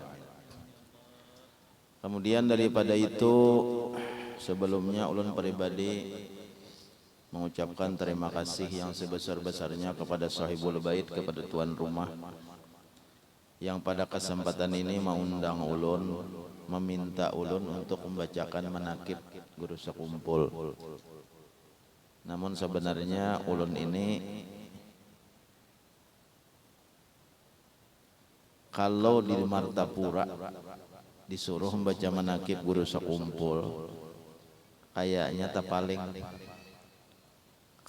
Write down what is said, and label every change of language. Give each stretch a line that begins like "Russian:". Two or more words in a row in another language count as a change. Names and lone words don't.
Indonesian: Kemudian daripada itu, sebelumnya ulun pribadi mengucapkan terima kasih yang sebesar-besarnya kepada
Arabic: صاحب البيت,
Indonesian: kepada tuan rumah yang pada kesempatan ini mengundang ulun, meminta ulun untuk membacakan manaqib Guru Sekumpul. Namun sebenarnya ulun ini kalau di Martapura disuruh membaca manaqib Guru Sekumpul, kayaknya tak paling.